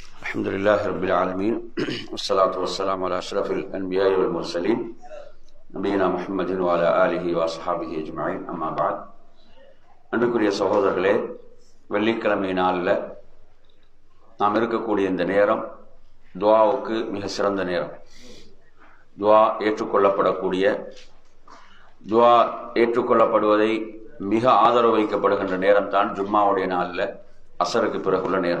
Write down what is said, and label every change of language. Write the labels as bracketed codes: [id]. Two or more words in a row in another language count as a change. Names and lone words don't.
[ar] الحمد لله رب العالمين والصلاة والسلام على أشرف الأنبياء والمرسلين نبينا محمد وعلى آله وأصحابه أجمعين أما بعد [ta] அன்புக்குரிய சகோதரர்களே, வெள்ளிக்கிழமை நாளில் நாம் இருக்கக்கூடிய இந்த நேரம் துஆவுக்கு மிக சிறந்த நேரம். துஆ ஏற்றுக்கொள்ளப்படக்கூடிய, துஆ ஏற்றுக்கொள்ளப்படுவதை மிக ஆதரவு வைக்கப்படுகின்ற நேரம் தான் ஜும்மாவுடைய நாளில் அசருக்கு பிறகுள்ள நேரம்.